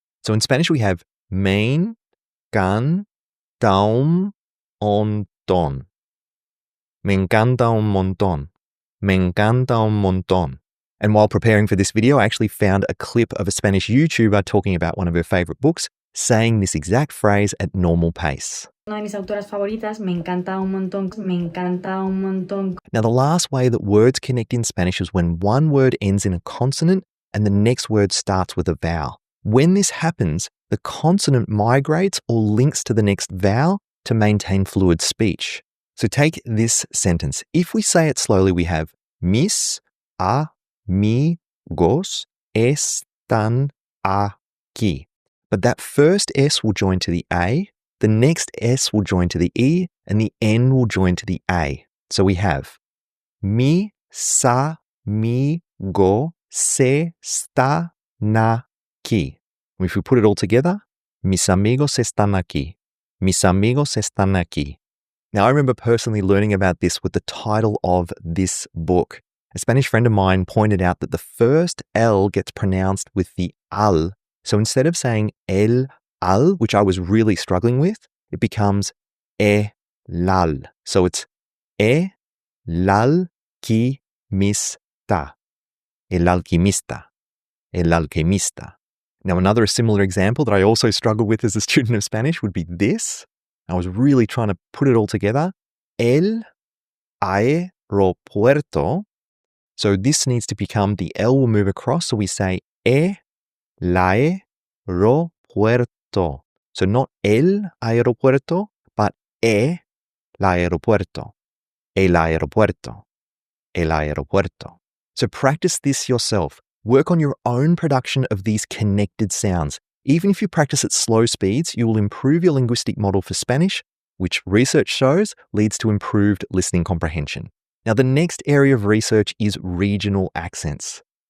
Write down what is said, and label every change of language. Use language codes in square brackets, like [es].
[en] So in Spanish, we have [es] me encanta un montón. Me encanta un montón. Me encanta un montón. [en] And while preparing for this video, I actually found a clip of a Spanish YouTuber talking about one of her favorite books, saying this exact phrase at normal pace. [es] Una de mis autoras favoritas, me encanta un montón, me encanta un montón. [en] Now, the last way that words connect in Spanish is when one word ends in a consonant and the next word starts with a vowel. When this happens, the consonant migrates or links to the next vowel to maintain fluid speech. So take this sentence. If we say it slowly, we have [es] mis amigos están aquí. [en] But that first S will join to the A, the next S will join to the E, and the N will join to the A. So we have [es] mis amigos se están aquí. [en] If we put it all together, [es] mis amigos están aquí. Mis amigos están aquí. [en] Now, I remember personally learning about this with the title of this book. A Spanish friend of mine pointed out that the first L gets pronounced with the al. So instead of saying el al, which I was really struggling with, it becomes el al. So it's el alquimista. [es] El alquimista. El alquimista. [en] Now, another similar example that I also struggled with as a student of Spanish would be this. I was really trying to put it all together. [es] El aeropuerto. [en] So this needs to become, the L will move across. So we say [es] el aeropuerto. [en] So not [es] el aeropuerto, [en] but [es] l'aeropuerto, el aeropuerto, el aeropuerto. [en] So practice this yourself. Work on your own production of these connected sounds. Even if you practice at slow speeds, you will improve your linguistic model for Spanish, which research shows leads to improved listening comprehension. Now, the next area of research is regional accents.